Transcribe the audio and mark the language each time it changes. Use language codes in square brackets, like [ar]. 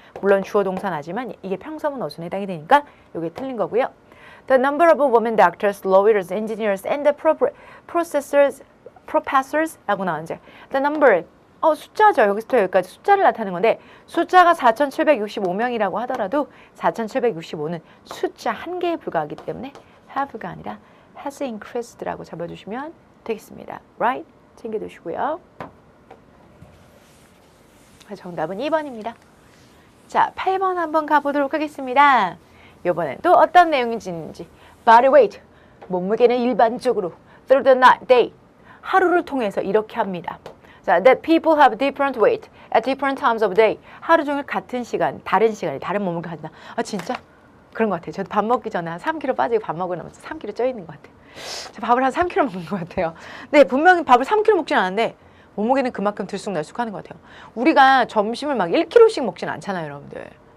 [ko] 물론 주어 동사 나지만 이게 평서문 어순에 해당이 되니까 이게 틀린 거고요. [en] The number of women doctors, lawyers, engineers, and the professors [ko] 라고 나왔는데 [en] the number 숫자죠. [ko] 여기서부터 여기까지 숫자를 나타내는 건데 숫자가 4,765명이라고 하더라도 4,765는 숫자 한 개에 불과하기 때문에 have가 아니라 [en] has increased [ko] 라고 잡아주시면 되겠습니다. [en] Right? 챙겨두시고요. [ko] 정답은 2번입니다. 자, 8번 한번 가보도록 하겠습니다. 이번엔 또 어떤 내용인지 body weight, 몸무게는 일반적으로 [en] through the night, day, [ko] 하루를 통해서 이렇게 합니다. [en] 자, that people have different weight at different times of day. [ko] 하루 종일 같은 시간, 다른 시간에 다른 몸무게 가진다. 아, 진짜? 그런 것 같아요. 저도 밥 먹기 전에 한 3kg 빠지고 밥 먹으면서 3kg 쪄 있는 것 같아요. 저 밥을 한 3kg 먹는 것 같아요. 네, 분명히 밥을 3kg 먹진 않은데 몸무게는 그만큼 들쑥날쑥하는 것 같아요. 우리가 점심을 막 1kg씩 먹진 않잖아요, 여러분들.